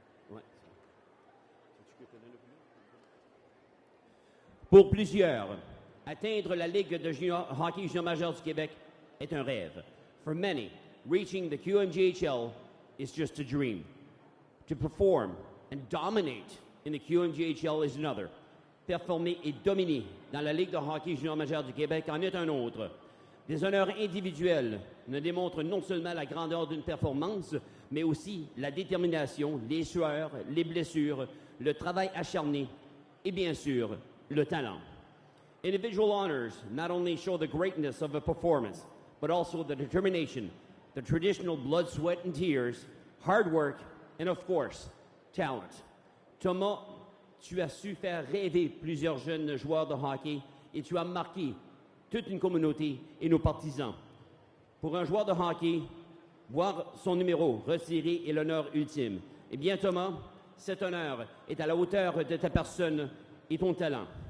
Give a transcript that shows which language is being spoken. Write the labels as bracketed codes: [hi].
[fr] Ouais. Pour plusieurs, atteindre la Ligue de hockey junior majeur du Québec est un rêve. [en] For many, reaching the QMJHL is just a dream. To perform and dominate in the QMJHL is another. [fr] Performer et dominer dans la Ligue de hockey junior majeur du Québec en est un autre. Des honneurs individuels ne démontrent non seulement la grandeur d'une performance, mais aussi la détermination, les sueurs, les blessures, le travail acharné et bien sûr, le talent. [en] Individual honors not only show the greatness of a performance, but also the determination, the traditional blood, sweat, and tears, hard work, and of course, talent. [fr] Thomas, tu as su faire rêver plusieurs jeunes joueurs de hockey et tu as marqué toute une communauté et nos partisans. Pour un joueur de hockey, voir son numéro retiré est l'honneur ultime. Eh bien, Thomas, cet honneur est à la hauteur de ta personne et ton talent.